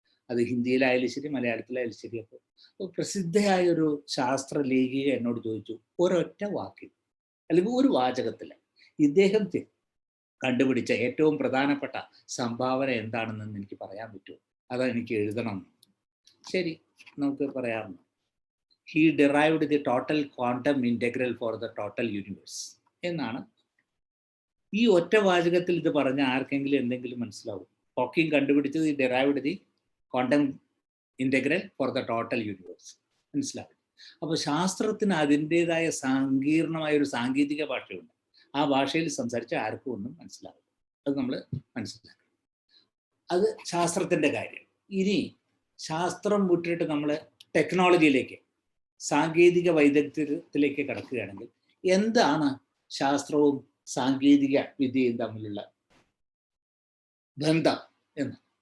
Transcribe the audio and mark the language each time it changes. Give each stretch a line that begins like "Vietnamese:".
Malayalam: അത് ഹിന്ദിയിലായാലും ശരി, മലയാളത്തിലായാലും ശരി. അപ്പോൾ പ്രസിദ്ധയായൊരു ശാസ്ത്ര ലേഖിക എന്നോട് ചോദിച്ചു, ഒരൊറ്റ വാക്കിൽ അല്ലെങ്കിൽ ഒരു വാചകത്തിൽ ഇദ്ദേഹം കണ്ടുപിടിച്ച ഏറ്റവും പ്രധാനപ്പെട്ട സംഭാവന എന്താണെന്ന് എനിക്ക് പറയാൻ പറ്റുമോ? അതെനിക്ക് എഴുതണം. ശരി, നമുക്ക് പറയാം.
English: he derived the total quantum integral for the total universe എന്നാണ്.
Malayalam: ഈ ഒറ്റ വാചകത്തിൽ ഇത് പറഞ്ഞ ആർക്കെങ്കിലും എന്തെങ്കിലും മനസ്സിലാവും? ഹോക്കിംഗ് കണ്ടുപിടിച്ചത്
English: derived the quantum integral for the total universe.
Malayalam: മനസ്സിലാവും? അപ്പോൾ ശാസ്ത്രത്തിന് അതിൻ്റെതായ സങ്കീർണമായ ഒരു സാങ്കേതിക ഭാഷയുണ്ട്. ആ ഭാഷയിൽ സംസാരിച്ച ആർക്കും ഒന്നും മനസ്സിലാവും. അത് നമ്മൾ മനസ്സിലാക്കണം. അത് ശാസ്ത്രത്തിൻ്റെ കാര്യം. ഇനി ശാസ്ത്രം വിട്ടിട്ട് നമ്മൾ ടെക്നോളജിയിലേക്ക്, സാങ്കേതിക വൈദഗ്ധ്യത്തിലേക്ക് കടക്കുകയാണെങ്കിൽ എന്താണ് ശാസ്ത്രവും സാങ്കേതിക വിദ്യയും തമ്മിലുള്ള ബന്ധം എന്ന്?